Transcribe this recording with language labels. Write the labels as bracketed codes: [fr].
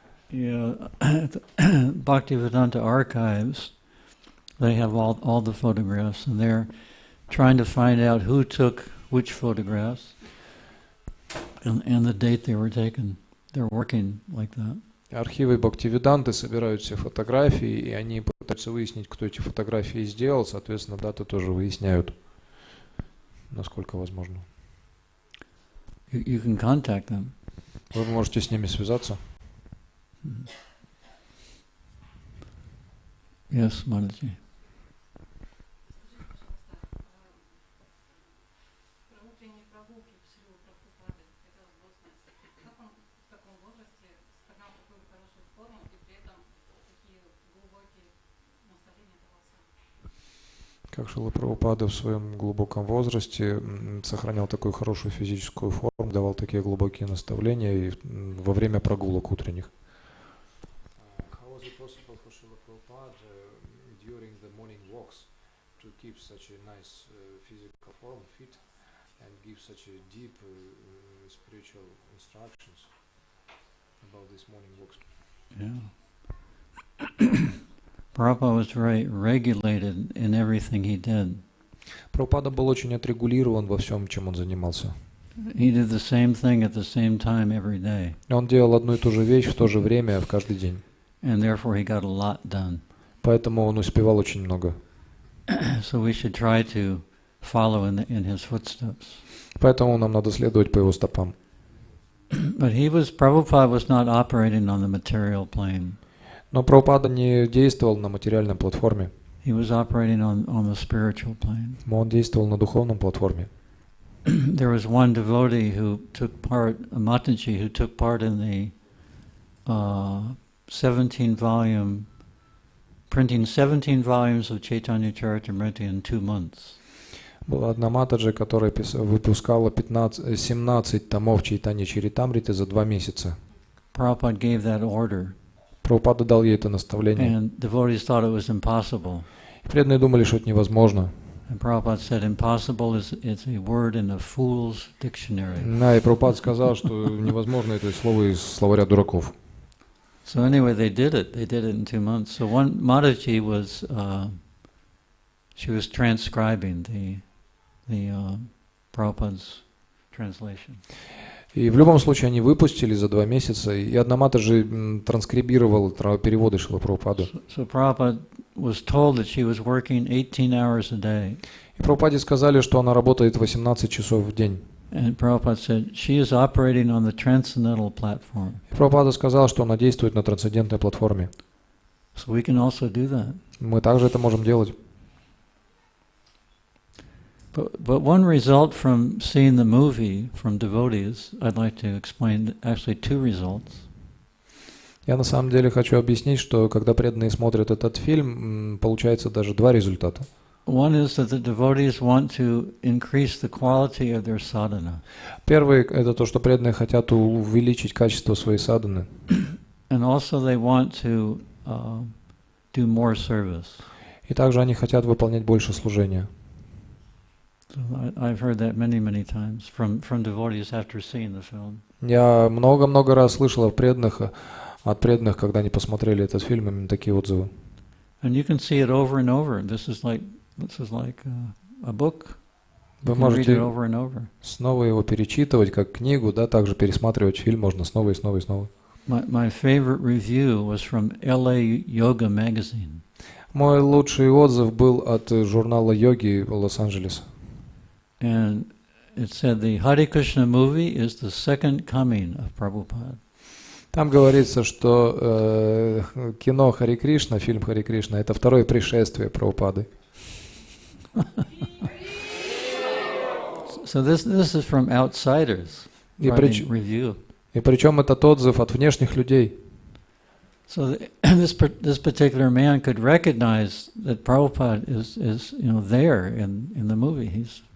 [en] Yeah, Bhaktivedanta archives, they have all the photographs, and they're trying to find out who took which photographs and the date they were taken. They're working like that. [ru] Архивы Бхактивиданты собирают все фотографии, и они пытаются выяснить, кто эти фотографии сделал, соответственно, даты тоже выясняют, насколько возможно. [en] You can contact them. [ru] Вы можете с ними связаться. [en] Yes, Mataji. [ru] Как Шрила Прабхупада в своем глубоком возрасте сохранял такую хорошую физическую форму, давал такие глубокие наставления и во время прогулок утренних. [en] How was it possible for Srila Prabhupada during the morning walks to keep such a nice physical form, fit, and give such a deep spiritual instructions about these morning walks? Yeah. Prabhupada was very regulated in everything he did. [ru] Прабхупада был очень отрегулирован во всем, чем он занимался. [en] He did the same thing at the same time every day. [ru] Он делал одну и ту же вещь в то же время, в каждый день. [en] And therefore he got a lot done. [ru] Поэтому он успевал очень много. [en] So we should try to follow in his footsteps. [ru] Поэтому нам надо следовать по его стопам. [en] But Prabhupada was not operating on the material plane. [ru] Но Прабхупада не действовал на материальной платформе. [en] He was operating on the spiritual plane. [ru] Он действовал на духовном платформе. [en] There was one devotee who took part, Mataji, who took part in the 17-volume, printing 17 volumes of Chaitanya Charitamrita in 2 months. [ru] Была одна Матаджи, которая выпускала 17 томов Чайтанья Чаритамриты за 2 месяца. [en] Prabhupada gave that order. [ru] Прабхупада дал ей это наставление. [en] And devotees thought it was impossible. [ru] Преданные думали, что это невозможно. [en] And Prabhupada said, impossible is a word in a fool's dictionary. [ru] Да, и Прабхупада сказал, что невозможно это слово из словаря дураков. [en] So anyway, they did it. They did it in 2 months. So one Mataji was, she was transcribing the Prabhupada's translation. [ru] И в любом случае они выпустили за 2 месяца, и одна Матаджи транскрибировала переводы Шрилы Прабхупады. [en] So Prabhupada was told that she was working 18 hours a day. [ru] И Прабхупаде сказали, что она работает 18 часов в день. [en] And Prabhupada said, she is operating on the transcendental platform. [ru] И Прабхупада сказал, что она действует на трансцендентной платформе. [en] So we can also do that. [ru] Мы также это можем делать. [en] But one result from seeing the movie from devotees, I'd like to explain actually 2 results. [ru] Я на самом деле хочу объяснить, что когда преданные смотрят этот фильм, получается даже 2 результата. [en] One is that the devotees want to increase the quality of their sadhana. [ru] Первый – это то, что преданные хотят увеличить качество своей садханы. [en] And also they want to do more service. [ru] И также они хотят выполнять больше служения. [en] So I've heard that many times from devotees after seeing the film. [ru] Я много-много раз слышал от преданных, когда они посмотрели этот фильм, именно такие отзывы. [en] And you can see it over and over. This is like a book. [ru] Вы [en] You can read it [ru] можете [en] over and over. [ru] снова его перечитывать как книгу, да, также пересматривать фильм можно снова и снова и снова. [en] My favorite review was from LA Yoga Magazine. [ru] Мой лучший отзыв был от журнала йоги Лос-Анджелеса. [en] And it said the Hare Krishna movie is the second coming of Prabhupada. [ru] Там говорится, что кино Харе Кришна, фильм Харе Кришна, это второе пришествие Прабхупады. [en] So this is from outsiders writing review. [ru] И причем этот отзыв от внешних людей. [en] So this particular man could recognize that Prabhupada is there in the movie.